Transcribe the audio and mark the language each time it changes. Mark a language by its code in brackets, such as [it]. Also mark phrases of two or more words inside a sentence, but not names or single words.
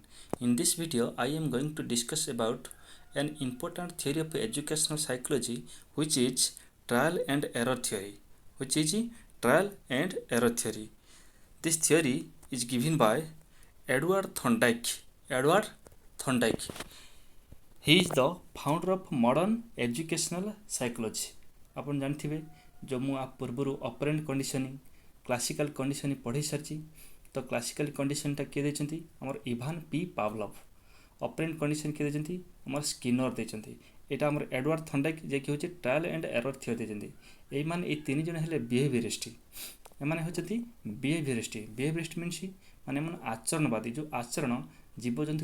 [en] In this video, I am going to discuss about an important theory of educational psychology which is trial and error theory. Trial and error theory. This theory is given by Edward Thorndike. Edward Thorndike. He is the founder of modern educational psychology. [or] ଆପଣ ଜାଣିଥିବେ जो ମୁଁ ପୂର୍ବରୁ [en] operant conditioning classical conditioning [or] ପଢ଼େଇ ସାରିଛି ତ [en] classical conditionta [or] କିଏ ଦେଇଛନ୍ତି ଆମର ଇଭାନ ପି ପାଭଲଭ [en] operant condition [or] କିଏ ଦେଇଛନ୍ତି ଆମର ସ୍କିନର ଦେଇଛନ୍ତି ଏଇଟା ଆମର ଏଡୱାର୍ଡ ଥଣ୍ଡାଇକ ଯିଏକି ହେଉଛି [en] trial and error theory [or] ଦେଇଛନ୍ତି ଏଇମାନେ ଏଇ ତିନି ଜଣ ହେଲେ ବିହେଭିୟରିଷ୍ଟ ଏମାନେ ହେଉଛନ୍ତି [en] behaviorist means [or] ମାନେ ଏମାନେ ଆଚରଣବାଦୀ ଯେଉଁ ଆଚରଣ ଜୀବଜନ୍ତୁ